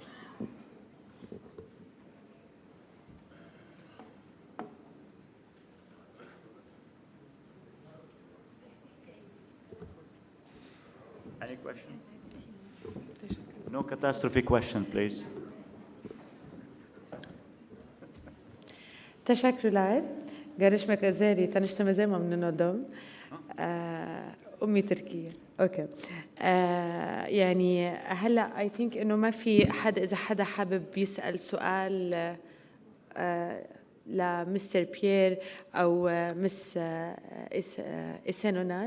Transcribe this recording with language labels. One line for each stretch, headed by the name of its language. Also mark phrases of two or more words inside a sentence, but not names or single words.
English: Any questions? No catastrophe question, please.
Turkish: Teşekkürler. Görüşmek üzere. Tanıştığımız memnun oldum.
Arabic: أمي تركية. أوكي. يعني هلا
English: I think
Arabic: إنه ما في حد إذا حدا حابب يسأل سؤال لمستر بيير أو مس إسن أونال.